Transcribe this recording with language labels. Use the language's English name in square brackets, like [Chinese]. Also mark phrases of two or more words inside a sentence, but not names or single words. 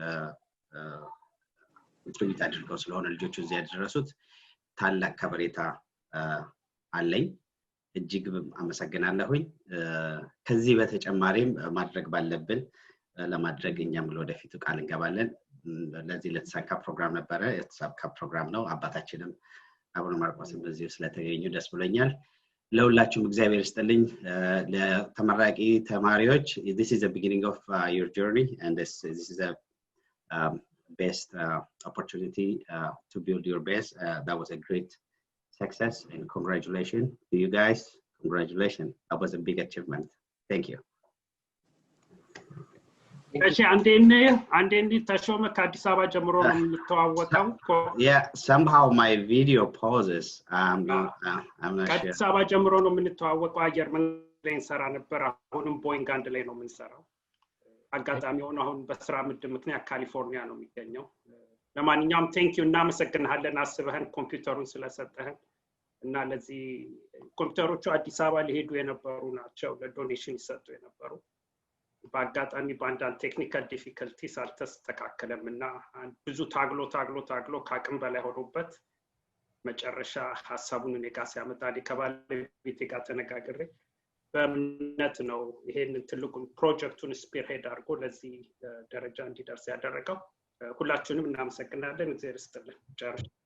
[Amharic] ትሪት አድርገው ስለሆነ ልጆቹ እዚህ ያደረሱት ታላቅ ከበሬታ አለኝ እጅግ አመሰግናለሁኝ ከዚህ በተጨማሪም ማድረግ ባለብን ለማድረግ እኛም ወደፊት ቃል እንገባለን ለዚህ ለተሳካ ፕሮግራም ነበረ የተሳካ ፕሮግራም ነው አባታችንም አቡነ ማርቆስም በዚህ ስለተገኙ ደስ ብሎኛል ለሁላችሁም እግዚአብሔር ይስጥልኝ ለተመራቂ ተማሪዎች [English] this is the beginning of your journey and this is a best opportunity to build your base that was a great success and congratulations to you guys congratulations that was a big achievement thank you [Amharic] እሺ አንዴ ተሾመ ከአዲስ አበባ ጀምሮ ነው የምትተዋወቀው [English] yeah somehow my video pauses I'm not sure [Amharic] ከአዲስ አበባ ጀምሮ ነው የምንተዋወቀው አየር መንገድ እንሰራ ነበር አሁንም ቦይንግ አንድ ላይ ነው የምንሰራው አጋጣሚ ሆነ አሁን በስራ ምድብ ምክንያት ካሊፎርኒያ ነው የሚገኘው ለማንኛውም [English] thank you [Amharic] እናመሰግናለን አስበህን ኮምፒውተሩን ስለሰጠህን እና ለዚህ ኮምፒውተሮቹ አዲስ አበባ ሊሄዱ የነበሩ ናቸው ለዶኔሽን ይሰጡ የነበሩ በአጋጣሚ ባንዳን [English] technical difficulties [Amharic] አልተስተካከለምና ብዙ ታግሎ ካቅም በላይ ሆኖበት መጨረሻ ሐሳቡን እኔ ጋር ሲያመጣ ከባለቤቴ ጋር ተነጋግሬ በእምነት ነው ይሄን ትልቁን ፕሮጀክቱን ስፒር ሄድ አድርጎ ለዚህ ደረጃ እንዲደርስ ያደረገው ሁላችሁንም እናመሰግናለን። እግዚአብሔር ይስጥልን። ጨርሽ